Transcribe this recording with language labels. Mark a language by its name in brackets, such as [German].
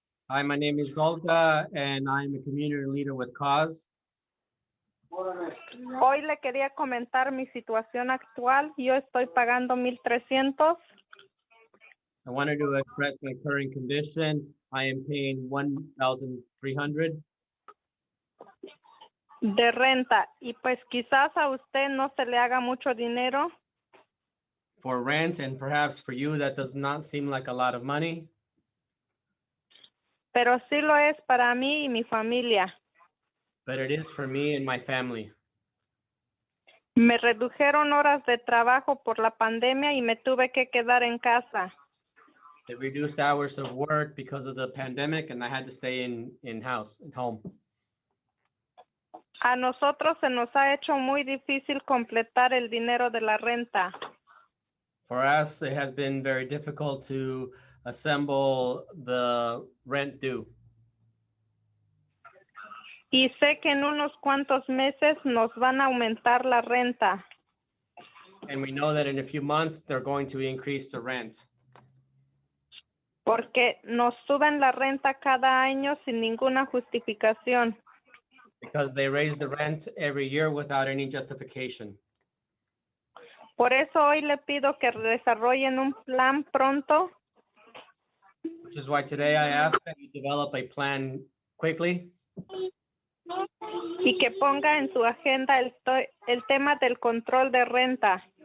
[English] Hi, my name is Olga, and I'm a community leader with cause. [Spanish] Hoy le quería comentar mi situación actual. Yo estoy pagando 1,300 [English] I wanted to express my current condition. I am paying $1,300 [Spanish] de renta y pues quizás a usted no se le haga mucho dinero, [English] for rent, and perhaps for you that does not seem like a lot of money, [Spanish] pero sí lo es para mí y mi familia. [English] but it is for me and my family. [Spanish] Me redujeron horas de trabajo por la pandemia y me tuve que quedar en casa. [English] They reduced hours of work because of the pandemic, and I had to stay in home. [Spanish] A nosotros se nos ha hecho muy difícil completar el dinero de la renta. [English] For us, it has been very difficult to assemble the rent due. [Spanish] Y sé que en unos cuantos meses nos van a aumentar la renta. [English] And we know that in a few months, they're going to increase the rent. [Spanish] Porque nos suben la renta cada año sin ninguna justificación. [English] Because they raise the rent every year without any justification. [Spanish] Por eso hoy le pido que desarrollen un plan pronto [English] Which is why today I ask that you develop a plan quickly [Spanish] y que ponga en su agenda el tema del control de renta.